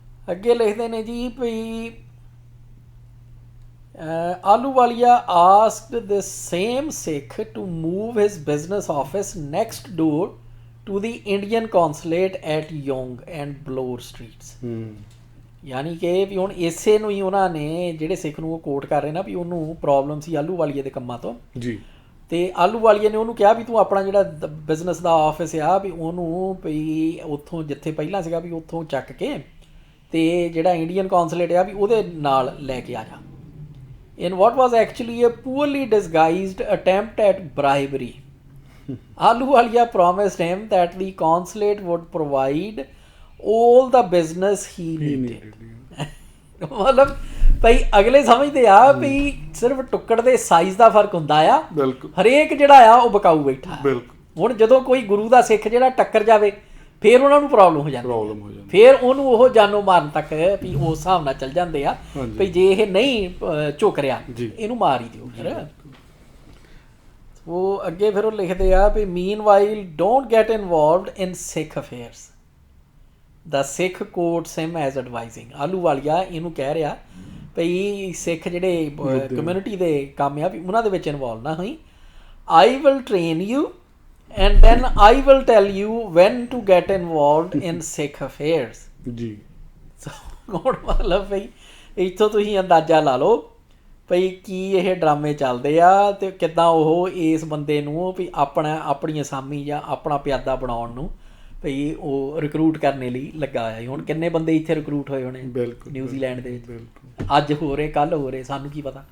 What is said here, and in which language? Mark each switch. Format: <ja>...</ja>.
<pa>ਅੱਗੇ ਲਿਖਦੇ ਨੇ ਜੀ ਭਈ</pa> <en>Ahluwalia asked the same Sikh to move his business office next door to the Indian consulate at Yonge and Bloor streets।</en> <pa>ਯਾਨੀ ਕਿ ਵੀ ਹੁਣ ਇਸੇ ਨੂੰ ਹੀ ਉਹਨਾਂ ਨੇ ਜਿਹੜੇ ਸਿੱਖ ਨੂੰ ਉਹ ਕੋਟ ਕਰ ਰਹੇ ਨਾ ਵੀ ਉਹਨੂੰ ਪ੍ਰੋਬਲਮ ਸੀ ਆਹਲੂਵਾਲੀਏ ਦੇ ਕੰਮਾਂ ਤੋਂ ਜੀ, ਤੇ ਆਹਲੂਵਾਲੀਏ ਨੇ ਉਹਨੂੰ ਕਿਹਾ ਵੀ ਤੂੰ ਆਪਣਾ ਜਿਹੜਾ ਬਿਜ਼ਨਸ ਦਾ ਆਫਿਸ ਆ ਵੀ ਉਹਨੂੰ ਵੀ ਉੱਥੋਂ ਜਿੱਥੇ ਪਹਿਲਾਂ ਸੀਗਾ ਵੀ ਉੱਥੋਂ ਚੱਕ ਕੇ ਤੇ ਜਿਹੜਾ ਇੰਡੀਅਨ ਕੌਂਸਲੇਟ ਆ ਵੀ ਉਹਦੇ ਨਾਲ ਲੈ ਕੇ ਆ ਜਾ।</pa> <en>In what was actually a poorly disguised attempt at bribery, Ahluwalia promised him that the consulate would provide all the business he needed।</en> <pa>ਮਤਲਬ ਭਾਈ ਅਗਲੇ ਸਮਝਦੇ ਆ ਵੀ ਸਿਰਫ ਟੁੱਕੜ ਦੇ ਸਾਈਜ਼ ਦਾ ਫਰਕ ਹੁੰਦਾ ਆ, ਹਰੇਕ ਜਿਹੜਾ ਆ ਉਹ ਬਕਾਊ ਬੈਠਾ। ਹੁਣ ਜਦੋਂ ਕੋਈ ਗੁਰੂ ਦਾ ਸਿੱਖ ਜਿਹੜਾ ਟੱਕਰ ਜਾਵੇ ਫਿਰ ਉਹਨਾਂ ਨੂੰ ਪ੍ਰੋਬਲਮ ਹੋ ਜਾਂਦੀ, ਫਿਰ ਉਹਨੂੰ ਉਹ ਜਾਨੋਂ ਮਾਰਨ ਤੱਕ ਵੀ ਉਸ ਹਿਸਾਬ ਨਾਲ ਚੱਲ ਜਾਂਦੇ ਆ ਵੀ ਜੇ ਇਹ ਨਹੀਂ ਝੁਕ ਰਿਹਾ ਇਹਨੂੰ ਮਾਰ ਹੀ ਦਿਓ ਫਿਰ। ਉਹ ਅੱਗੇ ਫਿਰ ਉਹ ਲਿਖਦੇ ਆ ਵੀ</pa> <en>meanwhile don't get involved in Sikh affairs, the Sikh quotes him as advising।</en> <pa>Ahluwalia ਇਹਨੂੰ ਕਹਿ ਰਿਹਾ ਭਈ ਸਿੱਖ ਜਿਹੜੇ ਕਮਿਊਨਿਟੀ ਦੇ ਕੰਮ ਆ ਵੀ ਉਹਨਾਂ ਦੇ ਵਿੱਚ ਇਨਵੋਲਵ ਨਾ ਹੋਈ।</pa> <en>I will train you and then I will tell you when to get involved in Sikh affairs।</en> <pa>ਜੀ ਹੁਣ ਮਤਲਬ ਭਈ ਇੱਥੋਂ ਤੁਸੀਂ ਅੰਦਾਜ਼ਾ ਲਾ ਲਓ ਭਈ ਕੀ ਇਹ ਡਰਾਮੇ ਚੱਲਦੇ ਆ ਤੇ ਕਿੱਦਾਂ ਉਹ ਇਸ ਬੰਦੇ ਨੂੰ ਵੀ ਆਪਣੀ ਅਸਾਮੀ ਜਾਂ ਆਪਣਾ ਪਿਆਦਾ ਬਣਾਉਣ ਨੂੰ ਭਈ ਉਹ ਰਿਕਰੂਟ ਕਰਨ ਲਈ ਲੱਗਾ ਹੋਇਆ। ਹੁਣ ਕਿੰਨੇ ਬੰਦੇ ਇੱਥੇ ਰਿਕਰੂਟ ਹੋਏ ਹੋਣੇ ਨਿਊਜ਼ੀਲੈਂਡ ਦੇ ਵਿੱਚ, ਅੱਜ ਹੋ ਰਹੇ ਕੱਲ੍ਹ ਹੋ ਰਹੇ, ਸਾਨੂੰ ਕੀ ਪਤਾ।</pa>